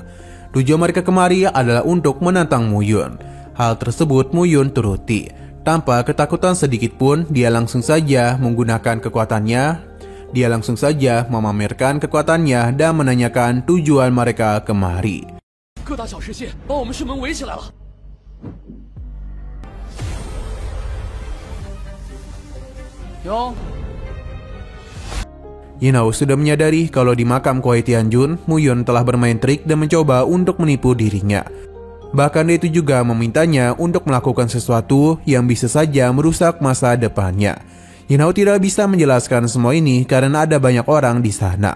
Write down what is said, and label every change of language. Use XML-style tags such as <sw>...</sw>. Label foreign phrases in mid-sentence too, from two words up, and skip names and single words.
<id>Tujuan mereka kemari adalah untuk menantang Muyun. Hal tersebut Muyun turuti. Tanpa ketakutan sedikit pun, dia langsung saja menggunakan kekuatannya. Dia langsung saja memamerkan kekuatannya dan menanyakan tujuan mereka kemari.</id> <zh>各大小世界把我们师门围起来了。哟，</zh> <id>Yinhao sudah menyadari kalau di makam Kuai Tianjun, Muyun telah bermain trik dan mencoba untuk menipu dirinya. Bahkan dia itu juga memintanya untuk melakukan sesuatu yang bisa saja merusak masa depannya. Yinhao tidak bisa menjelaskan semua ini karena ada banyak orang di sana.</id>